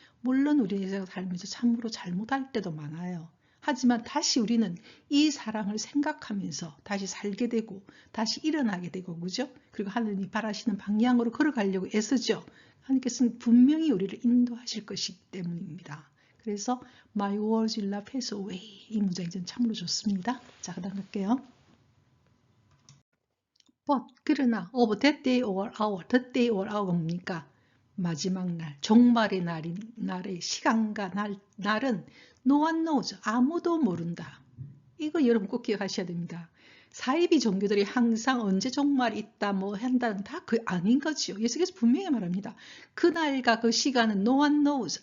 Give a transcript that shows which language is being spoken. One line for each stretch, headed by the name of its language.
Korean: 물론 우리가 살면서 참으로 잘못할 때도 많아요. 하지만 다시 우리는 이 사랑을 생각하면서 다시 살게 되고 다시 일어나게 되고, 그죠? 그리고 하느님이 바라시는 방향으로 걸어가려고 애쓰죠. 하나님께서는 분명히 우리를 인도하실 것이기 때문입니다. 그래서
English: My words will not pass away.
Korean: 이 문장이 전 참으로 좋습니다. 자, 그 다음 갈게요.
English: But
Korean: 그러나
English: of that day or hour, that day or hour가 뭡니까?
Korean: 마지막 날, 종말의 날의 시간과 날은
English: no one knows.
Korean: 아무도 모른다. 이거 여러분 꼭 기억하셔야 됩니다. 사이비 종교들이 항상 언제 종말이 있다 뭐 한다는 다 그 아닌 거지요. 예수께서 분명히 말합니다. 그날과 그 시간은
English: no one knows.